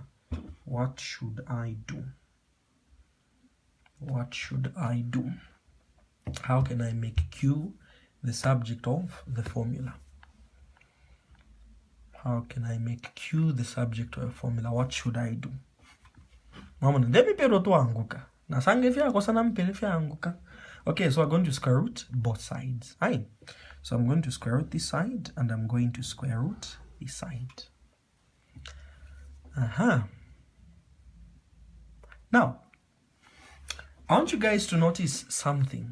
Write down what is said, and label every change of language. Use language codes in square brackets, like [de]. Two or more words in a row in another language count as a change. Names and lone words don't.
[en] What should I do? What should I do? How can I make q the subject of the formula? How can I make q the subject of a formula? What should I do? [bem] Mama, ndemi pero tu anguka. Na sange fya kosa na mpele fya anguka. [en] Okay, so I'm going to square root both sides. Aye. So I'm going to square root this side, and I'm going to square root this side. Now, I want you guys to notice something.